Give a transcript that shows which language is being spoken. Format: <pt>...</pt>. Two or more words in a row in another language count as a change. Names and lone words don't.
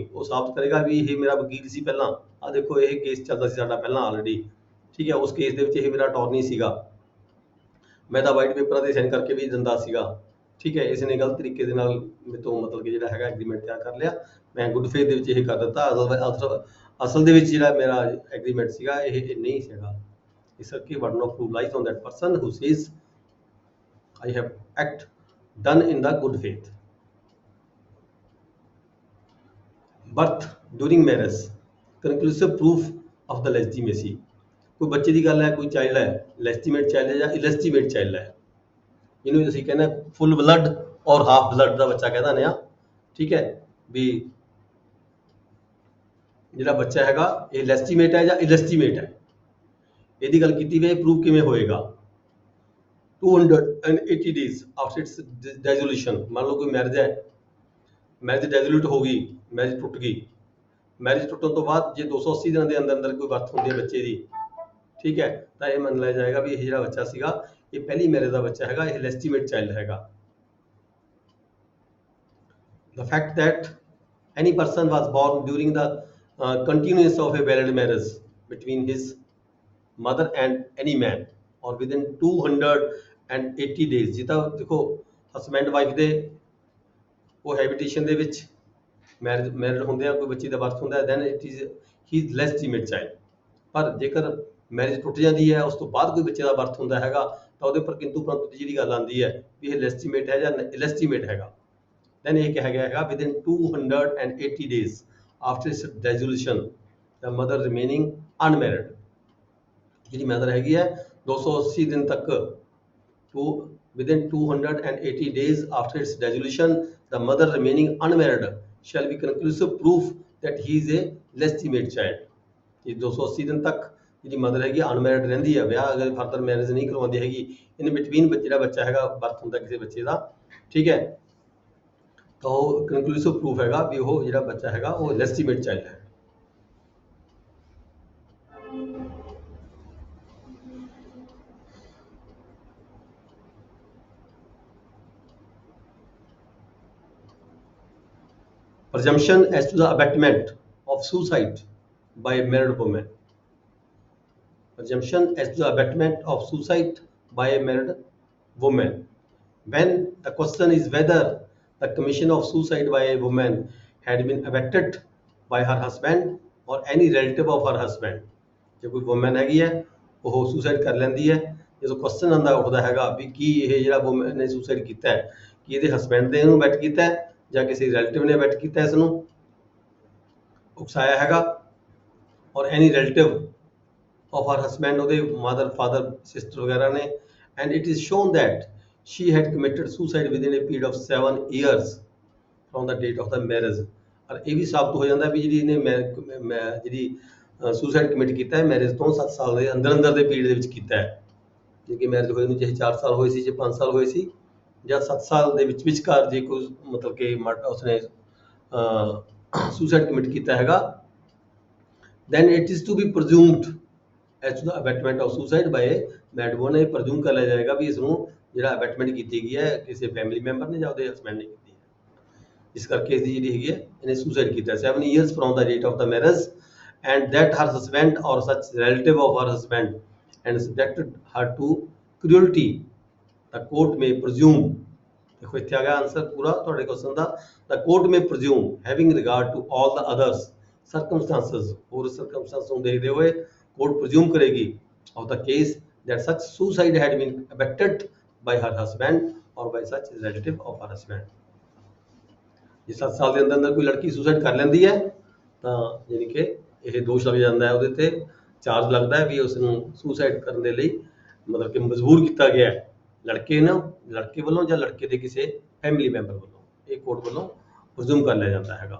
<pa>ਉਹ ਸਾਬਤ ਕਰੇਗਾ ਵੀ ਇਹ ਮੇਰਾ ਵਕੀਲ ਸੀ ਪਹਿਲਾਂ, ਆਹ ਦੇਖੋ ਇਹ ਕੇਸ ਚੱਲਦਾ ਸੀ ਸਾਡਾ ਪਹਿਲਾਂ ਆਲਰੇਡੀ, ਠੀਕ ਹੈ, ਉਸ ਕੇਸ ਦੇ ਵਿੱਚ ਇਹ ਮੇਰਾ ਅਟਾਰਨੀ ਸੀਗਾ, ਮੈਂ ਤਾਂ ਵਾਈਟ ਪੇਪਰਾਂ ਤੇ ਸਾਈਨ ਕਰਕੇ ਵੀ ਦਿੰਦਾ ਸੀਗਾ, ਠੀਕ ਹੈ। ਇਸ ਨੇ ਗਲਤ ਤਰੀਕੇ ਦੇ ਨਾਲ ਮੇਰੇ ਤੋਂ ਮਤਲਬ ਕਿ ਜਿਹੜਾ ਹੈਗਾ ਐਗਰੀਮੈਂਟ ਤਿਆਰ ਕਰ ਲਿਆ, ਮੈਂ</pa> <en>good faith</en> <pa>ਦੇ ਵਿੱਚ ਇਹ ਕਰ ਦਿੱਤਾ, ਅਸਲ ਦੇ ਵਿੱਚ ਜਿਹੜਾ ਮੇਰਾ ਐਗਰੀਮੈਂਟ ਸੀਗਾ ਇਹ ਨਹੀਂ ਸੀਗਾ। ਇਸ ਕਰਕੇ</pa> <en>burden of proof lies on that person who says I have act done in the good faith। Birth during marriage, conclusive proof of the legitimacy।</en> <pa>ਕੋਈ ਬੱਚੇ ਦੀ ਗੱਲ ਹੈ, ਕੋਈ ਚਾਈਲਡ ਹੈ,</pa> <en>legitimate child</en> <pa>ਹੈ ਜਾਂ</pa> <en>illegitimate child</en> <pa>ਹੈ, ਇਹਨੂੰ ਅਸੀਂ ਕਹਿੰਦੇ</pa> <en>full blood</en> <pa>ਔਰ</pa> <en>half blood</en> <pa>ਦਾ ਬੱਚਾ ਕਹਿੰਦਾ ਨੇ ਆ, ਠੀਕ ਹੈ, ਵੀ ਜਿਹੜਾ ਬੱਚਾ ਹੈਗਾ ਇਹ ਲੈਜੀਟੀਮੇਟ ਹੈ ਜਾਂ ਇਲੈਜੀਟੀਮੇਟ ਹੈ, ਇਹਦੀ ਗੱਲ ਕੀਤੀ ਵੀ ਇਹ ਪ੍ਰੂਫ ਕਿਵੇਂ ਹੋਏਗਾ।</pa> <en>280 days after its dissolution,</en> <pa>ਮੰਨ ਲਓ ਕੋਈ ਮੈਰਿਜ ਹੈ,</pa> <en>marriage dissolute</en> <pa>ਹੋ ਗਈ, ਮੈਰਿਜ ਟੁੱਟ ਗਈ, ਮੈਰਿਜ ਟੁੱਟਣ ਤੋਂ ਬਾਅਦ ਜੇ 280 ਦਿਨਾਂ ਦੇ ਅੰਦਰ ਅੰਦਰ ਕੋਈ ਬਰਥ ਹੁੰਦੀ ਹੈ ਬੱਚੇ ਦੀ, ਠੀਕ ਹੈ, ਤਾਂ ਇਹ ਮੰਨ ਲਿਆ ਜਾਏਗਾ ਵੀ ਇਹ ਜਿਹੜਾ ਬੱਚਾ ਸੀਗਾ ਇਹ ਪਹਿਲੀ ਮੈਰਿਜ ਦਾ ਬੱਚਾ ਹੈਗਾ, ਇਹ</pa> <en>legitimate child</en> <pa>ਹੈਗਾ।</pa> <en>The fact that any person was born during the continuance of a valid marriage between his mother and any man or within 280 days,</en> <pa>ਜਿੱਦਾਂ ਦੇਖੋ</pa> <en>husband wife</en> <pa>ਦੇ ਉਹ ਹੈਬਿਟੇਸ਼ਨ ਦੇ ਵਿੱਚ ਮੈਰਿਡ ਹੁੰਦੇ ਆ, ਕੋਈ ਬੱਚੇ ਦਾ ਬਰਥ ਹੁੰਦਾ ਹੈ,</pa> <en>then it is his legitimate child।</en> <pa>ਪਰ ਜੇਕਰ ਮੈਰਿਜ ਟੁੱਟ ਜਾਂਦੀ ਹੈ, ਉਸ ਤੋਂ ਬਾਅਦ ਕੋਈ ਬੱਚੇ ਦਾ ਬਰਥ ਹੁੰਦਾ ਹੈਗਾ, ਤਾਂ ਉਹਦੇ ਪਰ ਕਿੰਤੂ ਪਰੰਤੂ ਦੀ ਜਿਹੜੀ ਗੱਲ ਆਉਂਦੀ ਹੈ ਵੀ ਇਹ ਲੈਜੀਟੀਮੇਟ ਹੈ ਜਾਂ ਇਲੈਜੀਟੀਮੇਟ ਹੈਗਾ, then ਇਹ ਕਿਹਾ ਗਿਆ ਹੈਗਾ</pa> <en>within 280 days after its dissolution the mother remaining unmarried।</en> <pa>ਜਿਹੜੀ ਮਦਰ ਹੈਗੀ ਹੈ 280 ਦਿਨ ਤੱਕ,</pa> <en>within 280 days after its dissolution the mother remaining unmarried shall be conclusive proof that he is a legitimate child।</en> <pa>ਇਹ 280 ਦਿਨ ਤੱਕ ਜਿਹੜੀ ਮਦਰ ਹੈਗੀ ਅਨਮੈਰਿਡ ਰਹਿੰਦੀ ਹੈ, ਵਿਆਹ ਅਗਰ</pa> <en>further marriage</en> <pa>ਨਹੀਂ ਕਰਵਾਉਂਦੀ ਹੈਗੀ,</pa> <en>in between</en> <pa>ਜਿਹੜਾ ਬੱਚਾ ਹੈਗਾ ਬਰਥ ਹੁੰਦਾ ਕਿਸੇ ਬੱਚੇ ਦਾ, ਠੀਕ ਹੈ, तो</pa> <en>conclusive proof</en> <pa>ਹੈਗਾ ਵੀ ਉਹ ਜਿਹੜਾ ਬੱਚਾ ਹੈਗਾ ਉਹ</pa> <en>legitimate child</en> <pa>ਹੈ।</pa> <en>Presumption as to the abatement of suicide by a married woman. Presumption as to the abatement of suicide by a married woman. When the question is whether the commission of suicide by a woman had been abetted by her husband or any relative of her husband.</en> <pa>ਜੇ ਕੋਈ ਵੂਮਨ ਹੈਗੀ ਹੈ ਉਹ ਸੁਸਾਈਡ ਕਰ ਲੈਂਦੀ ਹੈ, ਜਦੋਂ ਕੁਐਸਚਨ ਆਉਂਦਾ ਉੱਠਦਾ ਹੈਗਾ ਵੀ ਕੀ ਇਹ ਜਿਹੜਾ ਵੂਮਨ ਨੇ ਸੁਸਾਈਡ ਕੀਤਾ ਹੈ ਕਿ ਇਹਦੇ ਹਸਬੈਂਡ ਨੇ ਇਹਨੂੰ ਅਬੈਟ ਕੀਤਾ ਹੈ ਜਾਂ ਕਿਸੇ ਰਿਲੇਟਿਵ ਨੇ ਅਬੈਟ ਕੀਤਾ ਇਸ ਨੂੰ ਉਕਸਾਇਆ ਹੈਗਾ, ਔਰ</pa> <en>any relative of her husband</en> <pa>ਉਹਦੇ ਮਦਰ ਫਾਦਰ ਸਿਸਟਰ ਵਗੈਰਾ ਨੇ,</pa> <en>and it is shown that she had committed suicide within a period of 7 years from the date of the marriage।</en> <pa>ਔਰ ਇਹ ਵੀ ਸਾਬਤ ਹੋ ਜਾਂਦਾ ਵੀ ਜਿਹੜੀ ਇਹਨੇ ਜਿਹੜੀ</pa> <en>suicide commit</en> <pa>ਕੀਤਾ ਹੈ ਮੈਰਿਜ ਤੋਂ 7 ਸਾਲ ਦੇ ਅੰਦਰ ਦੇ ਪੀਰੀਅਡ ਦੇ ਵਿੱਚ ਕੀਤਾ ਹੈ, ਜੇ ਮੈਰਿਜ ਹੋਈ ਨੂੰ ਚਾਹੇ 4 ਸਾਲ ਹੋਏ ਸੀ ਜਾਂ 5 ਸਾਲ ਹੋਏ ਸੀ ਜਾਂ 7 ਸਾਲ ਦੇ ਵਿੱਚ ਵਿਚਕਾਰ ਜੇ ਕੋਈ ਮਤਲਬ ਕਿ ਉਸਨੇ</pa> <en>suicide commit</en> <pa>ਕੀਤਾ ਹੈਗਾ,</pa> <en>then it is to be presumed as to the abatement of suicide by a married woman।</en> <pa>ਇਹ ਪ੍ਰਜ਼ੂਮ ਕਰ ਲਿਆ ਜਾਏਗਾ ਵੀ ਇਸ ਨੂੰ ਜਿਹੜਾ ਅਬੈਟਮੈਂਟ ਕੀਤੀ ਗਈ ਹੈ ਕਿਸੇ</pa> <en>family member</en> <pa>ਨੇ ਜਾਂ ਉਹਦੇ ਹਸਬੈਂਡ ਨੇ ਕੀਤੀ ਹੈ, ਇਸ ਕਰਕੇ ਇਸ ਦੀ ਜਿਹੜੀ ਹੈਗੀ ਹੈ ਇਹਨੇ ਸੁਸਾਈਡ ਕੀਤਾ</pa> <en>7 years from the date of the marriage, and that her husband or such relative of her husband and subjected her to cruelty। the court may presume,</en> <pa>ਦੇਖੋ ਇੱਥੇ ਆ ਗਿਆ ਆਨਸਰ ਪੂਰਾ ਤੁਹਾਡੇ ਕੁਐਸਚਨ ਦਾ,</pa> <en>the court may presume having regard to all the others circumstances,</en> <pa>ਹੋਰ ਸਰਕਮਸਟੈਂਸ ਨੂੰ ਦੇਖਦੇ ਹੋਏ ਕੋਰਟ</pa> <en>presume ਕਰੇਗੀ of the case that such suicide had been abetted by her husband or by such relative of her husband।</en> <pa>ਜੇ 7 ਸਾਲ ਦੇ ਅੰਦਰ ਕੋਈ ਲੜਕੀ ਸੁਸਾਈਡ ਕਰ ਲੈਂਦੀ ਹੈ ਤਾਂ ਯਾਨੀ ਕਿ ਇਹ ਦੋਸ਼ ਲੱਗ ਜਾਂਦਾ ਹੈ ਉਹਦੇ ਤੇ, ਚਾਰਜ ਲੱਗਦਾ ਹੈ ਵੀ ਉਸ ਨੂੰ ਸੁਸਾਈਡ ਕਰਨ ਦੇ ਲਈ ਮਤਲਬ ਕਿ ਮਜਬੂਰ ਕੀਤਾ ਗਿਆ ਹੈ ਲੜਕੇ ਵੱਲੋਂ ਜਾਂ ਲੜਕੇ ਦੇ ਕਿਸੇ</pa> <en>family member</en> <pa>ਵੱਲੋਂ, ਇਹ ਕੋਰਟ ਵੱਲੋਂ presume ਕਰ ਲਿਆ ਜਾਂਦਾ ਹੈਗਾ।</pa>